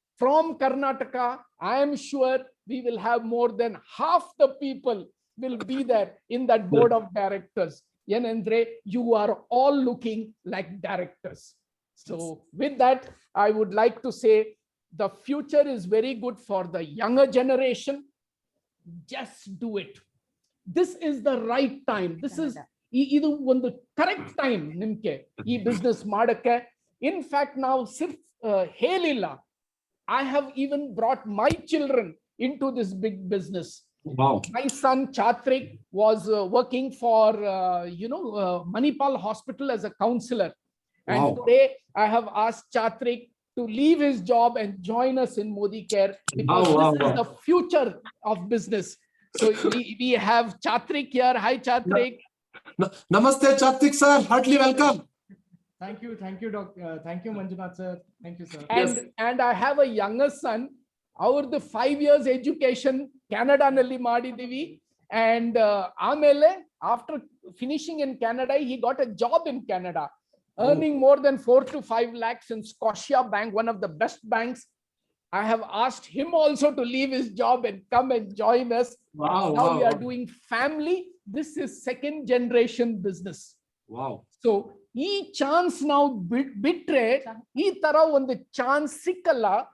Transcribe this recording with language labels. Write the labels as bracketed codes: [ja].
[en] From Karnataka, I am sure we will have more than half the people will be there in that board of directors. [kn] Yenendre, [en] you are all looking like directors. So with that, I would like to say the future is very good for the younger generation. Just do it. This is the right time. This is [kn] idu ಒಂದು correct time ನಿಮ್ಗೆ ಈ business ಮಾಡಕ್ಕೆ. [en] in fact [kn] ನಾವು ಸಿರ್ಫ್ ಹೇಳಿಲ್ಲ, [en] I have even brought my children into this big business. Wow. My son Chatrik was working for Manipal Hospital as a counselor. And Wow. today I have asked Chatrik to leave his job and join us in Modi Care, because this is the future of business. So we have Chatrik here. Hi, Chatrik. Namaste, Chatrik sir. Heartily welcome. Thank you, thank you, Manjunath sir. Thank you, sir. And I have a younger son. Our the 5 years education Canada [kn] nalli ಮಾಡಿದೀವಿ, [en] and [kn] ಆಮೇಲೆ [en] after finishing in Canada, he got a job in Canada, earning more than 4 to 5 lakhs in Scotia Bank, one of the best banks. I have asked him also to leave his job and come and join us. Wow. Now Wow. we are doing family. This is second generation business. Wow. [kn] So ಈ chance ನಾವು ಬಿಟ್ರೆ ಈ ತರ ಒಂದು chance ಸಿಕ್ಕಲ್ಲ.